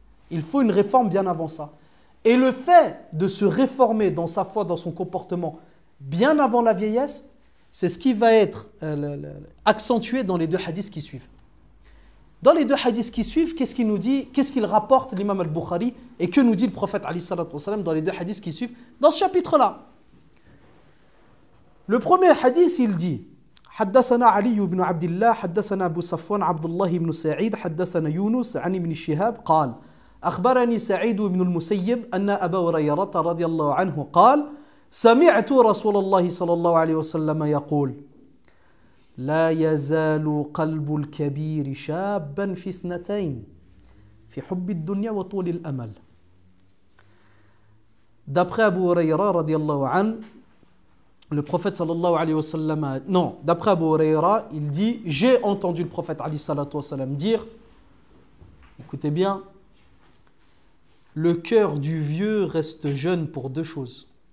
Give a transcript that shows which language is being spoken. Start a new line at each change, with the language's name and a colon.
French: Il faut une réforme bien avant ça. Et le fait de se réformer dans sa foi, dans son comportement, bien avant la vieillesse, c'est ce qui va être accentué dans les 2 hadiths qui suivent. Dans les 2 hadiths qui suivent, qu'est-ce qu'il nous dit? Qu'est-ce qu'il rapporte l'imam al-Bukhari? Et que nous dit le prophète alayhi salatu wassalam dans les 2 hadiths qui suivent? Dans ce chapitre-là. Le premier hadith, il dit
Arabic: حدثنا علي بن عبد الله حدثنا أبو صفوان عبد الله بن سعيد حدثنا يونس عن ابن شهاب قال أخبرني سعيد بن المسيب أن أبا هريرة رضي الله عنه قال سمعت رسول الله صلى الله عليه وسلم يقول لا يزال قلب الكبير شابا في 2 في حب الدنيا وطول الأمل.
French: D'après Abu Hurayra radiallahu anhu, le prophète sallallahu alayhi wa sallam, non, d'après Abu Hurayra, il dit, j'ai entendu le prophète alayhi salatu wa sallam dire, écoutez bien, le cœur du vieux reste jeune pour 2 choses.